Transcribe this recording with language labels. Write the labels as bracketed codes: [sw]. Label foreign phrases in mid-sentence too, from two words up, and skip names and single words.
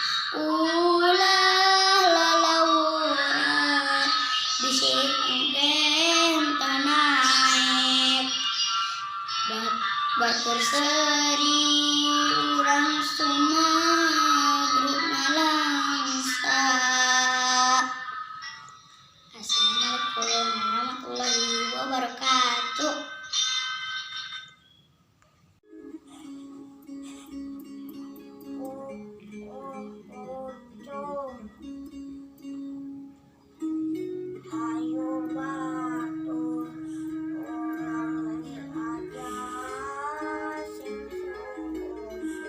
[su] Ulah lalawora bisi engke henteu naek. Batur seri urang sumagruk nalangsa. [ar] السلام عليكم ورحمة الله وبركاته. [su] Hayu batur urang diajar sing suhud.